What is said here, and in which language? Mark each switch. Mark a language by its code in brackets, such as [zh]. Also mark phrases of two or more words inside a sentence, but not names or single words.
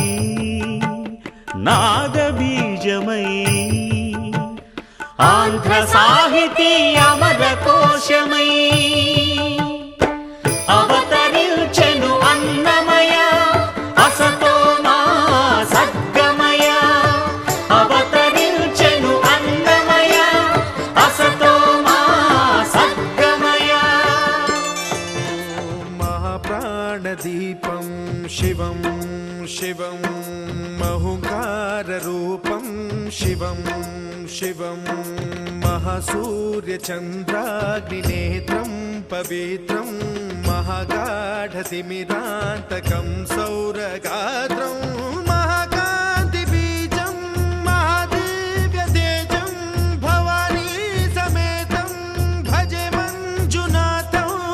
[te] నాదబీజమై ఆంధ్ర సాహితీ అమర కోశమై అవతరించెను అన్నమయ [sa] అసతో మా సద్గమయ [te] అవతరించెను అన్నమయ [sa] అసతో మా సద్గమయ మహాప్రాణదీపం శివం शिवं महुकाररूपं शिवं शिवं महासूर्यचन्द्राग्निनेत्रं पवित्रं महागाढतिमिरान्तकं सौरगात्रं महाकान्तिबीजं महादिव्यतेजं भवानी समेतं भजे मञ्जुनाथं